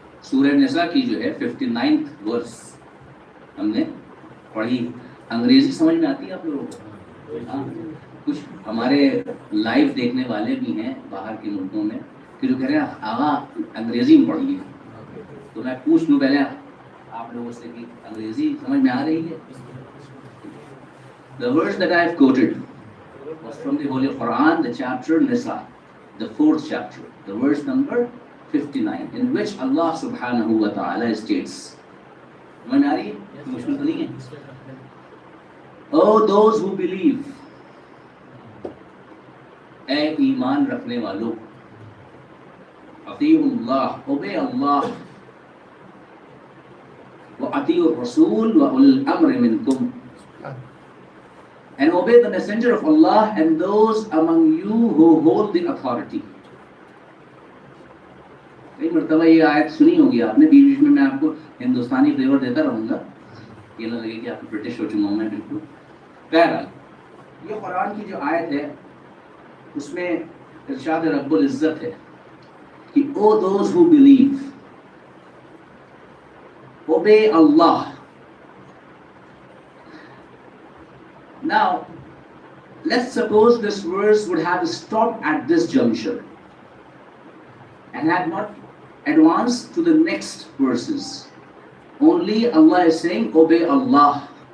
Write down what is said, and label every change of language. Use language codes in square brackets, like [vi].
[ur] سورہ نساء کی جو ہے 59 ورس ہم نے پڑھی. انگریزی سمجھ میں آتی ہے آپ لوگوں کو؟ ہاں, کچھ ہمارے لائیو دیکھنے والے بھی ہیں باہر کے ملکوں میں کہ جو کہہ رہے ہیں آغا انگریزی میں پڑھیے. تو میں پوچھ لوں پہلے آپ لوگوں سے کہ انگریزی سمجھ میں آ رہی ہے؟ [en] The verse that I have quoted was from the Holy Quran, the chapter Nisa, the 4th chapter, the verse number 59, in which Allah subhanahu wa ta'ala states. [ur] سمجھ میں آ رہی ہے؟ مشکل تو نہیں ہے. [en] Oh those who believe, [ur] اے ایمان رکھنے والوں, [ar] اطیعوا اللہ, [en] obey Allah, [ar] وَأَطِيعُوا الرَّسُولَ وَأُولِي الْأَمْرِ مِنْكُمْ, [en] and obey the messenger of Allah and those among you who hold the authority. [ur] کئی مرتبہ یہ آیت سنی ہوگی آپ نے, بیچ بیچ میں آپ کو ہندوستانی فلیور دیتا رہوں گا, یہ نہ لگے کہ آپ برٹش ہو چکا ہوں میں بالکل. بہرحال یہ قرآن کی جو آیت ہے اس میں ارشاد رب العزت ہے کہ [en] O those who believe, obey Allah. Now, let's suppose this verse would have stopped at this juncture and had not advanced to the next verses. Only Allah is saying, obey Allah.